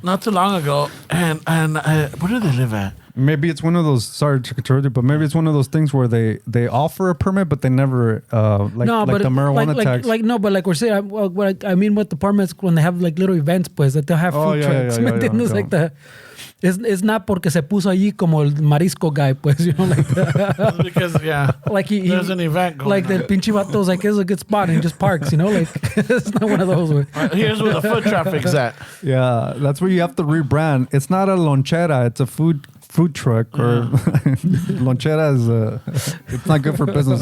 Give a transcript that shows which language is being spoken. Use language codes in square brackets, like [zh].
[en] Not too long ago, and where do they live at? Maybe it's one of those. Sorry to interrupt you, but maybe it's one of those things where they offer a permit, but they never the marijuana tax. Like we're saying, what I mean with the permits, when they have like little events, pues that they'll have food trucks. Yeah. Like that. It's not [es] porque se puso allí como el marisco guy, pues, [en] like that. Because like there's an event going like on. the pinche vato's like, it's a good spot, and he just parks, like it's not one of those. Here's where the foot traffic's at. Yeah, that's where you have to rebrand. It's not a lonchera; it's a food truck, or lonchera is it's not good for business.